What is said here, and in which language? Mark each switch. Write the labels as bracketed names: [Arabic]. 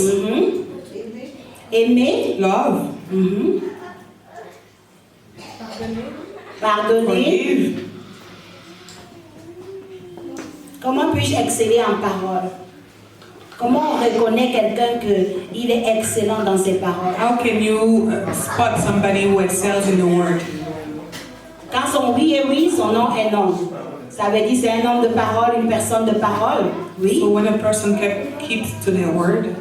[French] Mhm. Aimer. [English] Love. Mhm. [French] Pardonner. [English] Forgive. [French] Comment puis-je exceller en parole? Comment on reconnaît quelqu'un qu'il est excellent dans ses paroles? [English] How can you spot somebody who excels in the word? [French] Quand son oui est oui, son non est non. Ça veut dire c'est un homme de parole, une personne de parole. Oui. [English] So when a person keeps to their word,